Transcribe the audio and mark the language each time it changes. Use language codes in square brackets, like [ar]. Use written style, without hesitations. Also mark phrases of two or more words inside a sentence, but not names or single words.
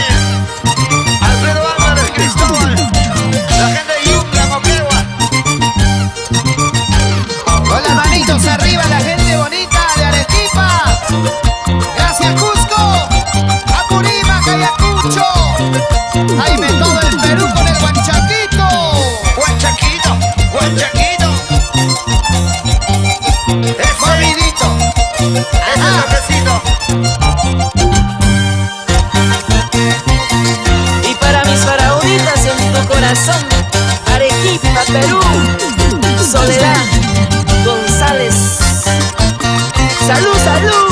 [es] Alfredo Álvarez, Cristóbal, la gente de Yungla, Moquegua. Con las manitos arriba, la gente bonita de Arequipa. Gracias Cusco, Apurímac, Ayacucho. Jaime, todo el Perú con el guanchaquito. Guanchaquito, guanchaquito. Movidito. Ese toquecito. Y para mis faraonitas en tu corazón, Arequipa, Perú, Soledad González. Salud, salud.